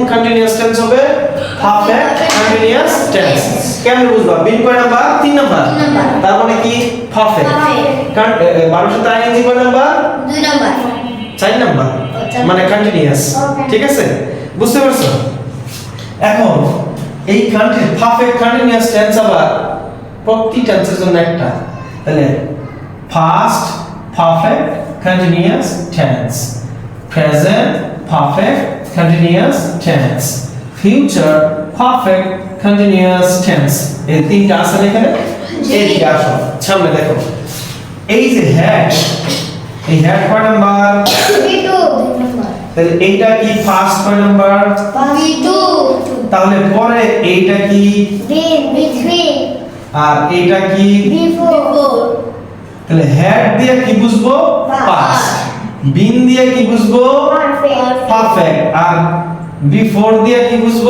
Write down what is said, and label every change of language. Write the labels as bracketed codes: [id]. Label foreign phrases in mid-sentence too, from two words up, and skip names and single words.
[en] continuous tense [bn] হবে [en] perfect continuous tense [bn] কেমন বুঝবা বিন কয় নাম্বার 3 নাম্বার তার মানে কি পারফেক্ট ভার্বের সাথে আইএনজি কয় নাম্বার 4 নাম্বার মানে কন্টিনিউয়াস ঠিক আছে বুঝতে পারছো এখন এই [en] perfect continuous tense [bn] আবার প্রতি টেন্সের জন্য একটা তাহলে [en] past perfect continuous tense present perfect continuous tense future perfect continuous tense [bn] এই তিনটা আছে না এখানে এইদিকে আসো সামনে দেখো এই যে হ্যাড এই হ্যাড কয় নাম্বার তাহলে এইটা কি ফার্স্ট কয় নাম্বার তাহলে পরে এইটা কি আর এইটা কি তাহলে হ্যাড দিয়ে কি বুঝবো পাস্ট বিন দিয়ে কি বুঝবো পারফেক্ট আর বিফোর দিয়ে কি বুঝবো